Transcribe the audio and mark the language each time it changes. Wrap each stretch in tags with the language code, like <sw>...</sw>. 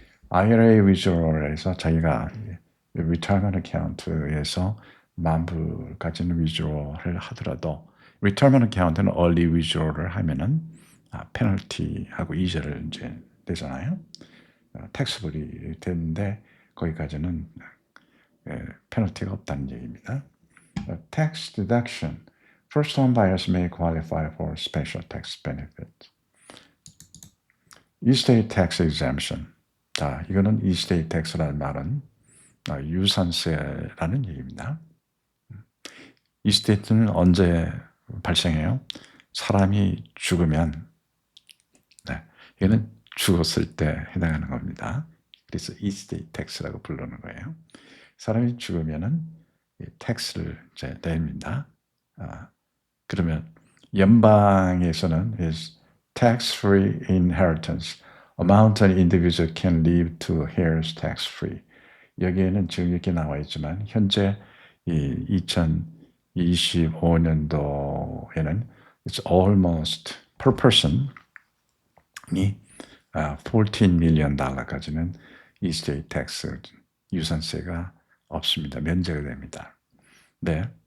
<ko>IRA withdrawal에서 자기가 retirement account에서 10,000불까지는 withdrawal을 하더라도 retirement account는 early withdrawal을 하면은 페널티하고 이자를 이제 내잖아요. taxable이 되는데 거기까지는 페널티가 없다는 얘기입니다.</ko> <en>Tax deduction. First home buyers may qualify for special tax benefits. estate tax exemption.</en> <ko>자, 이거는 estate tax라는 말은 유산세라는 얘기입니다. estate는 언제 발생해요? 사람이 죽으면, 이거는 죽었을 때 해당하는 겁니다. 그래서 estate tax라고 부르는 거예요. 사람이 죽으면은 텍스를 이제 냅니다. 그러면 연방에서는</ko> <en>is tax-free inheritance. amount an individual can leave to heirs tax-free.</en> <ko>여기에는 지금 이렇게 나와 있지만 현재 이 2025년도에는</ko> <en>it's almost per person</en> <ko>이 $14 million 까지는 estate tax 유산세가 없습니다. 면제가 됩니다. 네.</ko>